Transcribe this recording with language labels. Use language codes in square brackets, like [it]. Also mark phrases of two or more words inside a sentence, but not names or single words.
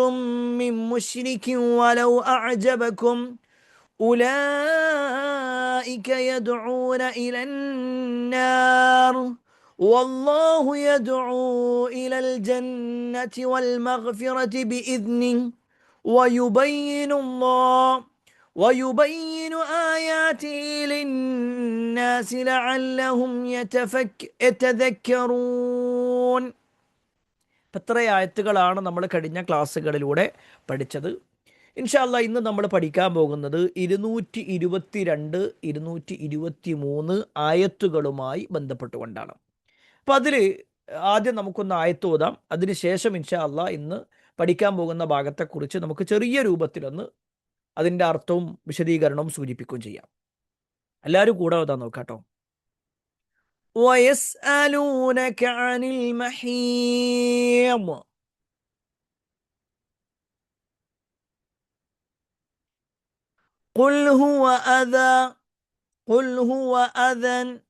[ar] من مشرك ولو أعجبكم أولئك أولئك يدعون إلى النار والله يدعو إلى الجنة والمغفرة بإذنه ويبين الله ويبين آياته للناس لعلهم يتذكرون. [ml] എത്ര ആയത്തുകളാണ് നമ്മൾ കഴിഞ്ഞ ക്ലാസ്സുകളിലൂടെ പഠിച്ചത്. [ar] إن شاء الله [ml] ഇന്ന് നമ്മൾ പഠിക്കാൻ പോകുന്നത് 222 223 ആയത്തുകളുമായി ബന്ധപ്പെട്ടുകൊണ്ടാണ്. അപ്പം അതിൽ ആദ്യം നമുക്കൊന്ന് ആയത്ത് ഓതാം. അതിനുശേഷം [ar] إن شاء الله [ml] ഇന്ന് പഠിക്കാൻ പോകുന്ന ഭാഗത്തെക്കുറിച്ച് നമുക്ക് ചെറിയ രൂപത്തിലൊന്ന് അതിൻ്റെ അർത്ഥവും വിശദീകരണവും സൂചിപ്പിക്കുകയും ചെയ്യാം. എല്ലാവരും കൂടെ ഓതാൻ നോക്കാട്ടോ. [ar] ويسألونك عن المحيض قل هو أذى قل هو أذى